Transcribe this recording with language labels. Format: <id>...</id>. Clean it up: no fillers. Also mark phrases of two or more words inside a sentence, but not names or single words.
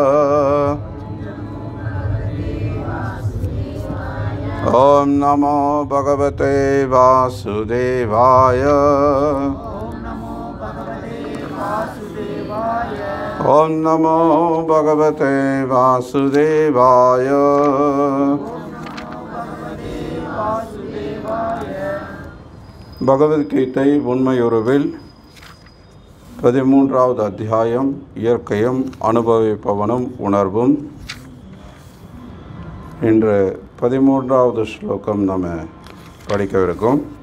<sa>ओम नमो भगवते वासुदेवाय। ओम नमो भगवते वासुदेवाय।</sa> <ta>பகவத்கீதை உண்மையுருவில் 13வது அத்தியாயம் இயற்கையும் அனுபவிப்பவனும் உணர்வும். இன்று 13வது ஸ்லோகம் நம்ம படிக்கவிருக்கோம்.</ta>